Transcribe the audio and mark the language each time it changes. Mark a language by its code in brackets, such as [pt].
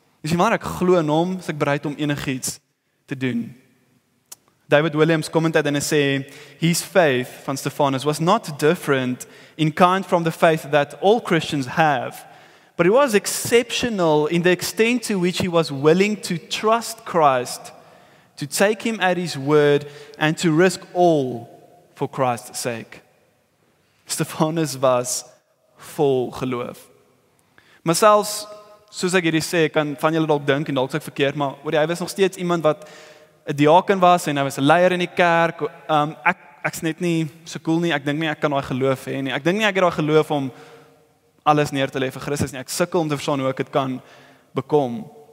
[af] Dis nie maar ek glo in hom, is ek bereid om enigiets te doen. [en] David Williams commented [af] en hy sê, [en] his faith van Stefanus was not different in kind from the faith that all Christians have, but it was exceptional in the extent to which he was willing to trust Christ, to take him at his word, and to risk all for Christ's sake. [af] Stefanus was vol geloof. Maar selfs, soos ek hierdie sê, kan van julle dalk dink en dalk sê ek verkeerd, maar hy was nog steeds iemand wat 'n diaken was en hy was 'n leier in die kerk. Ek's net nie so cool nie. Ek dink nie ek kan daai geloof hê nie. Ek dink nie ek het daai geloof om alles neer te lê vir Christus nie. Ek sukkel om te verstaan hoe ek dit kan bekom.